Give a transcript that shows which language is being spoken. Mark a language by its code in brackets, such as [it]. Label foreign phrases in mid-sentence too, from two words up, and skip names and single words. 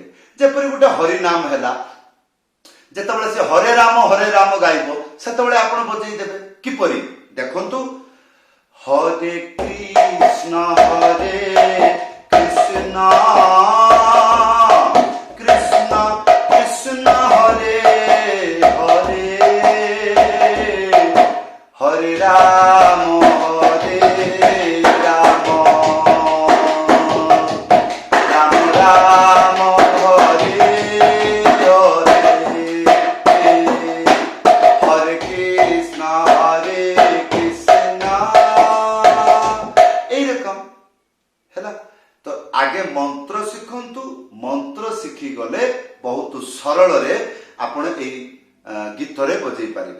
[or] ଯେପରି ଗୋଟେ ହରିନାମ ହେଲା, ଯେତେବେଳେ ସେ ହରେ ରାମ ଗାଇବ ସେତେବେଳେ ଆପଣ ବଜେଇ ଦେବେ କିପରି? ଦେଖନ୍ତୁ, ହରେ କୃଷ୍ଣ କୃଷ୍ଣ କୃଷ୍ଣ କୃଷ୍ଣ ହରେ ହରେ [bn] হরে রাম রাম রাম হরে হরে হরে কৃষ্ণ এইরকম ହେଲା। [or] ତ ଆଗେ ମନ୍ତ୍ର ଶିଖନ୍ତୁ, ମନ୍ତ୍ର ଶିଖି ଗଲେ ବହୁତ ସରଳରେ ଆପଣ ଏଇ ଗୀତରେ ବଜେଇ ପାରିବେ।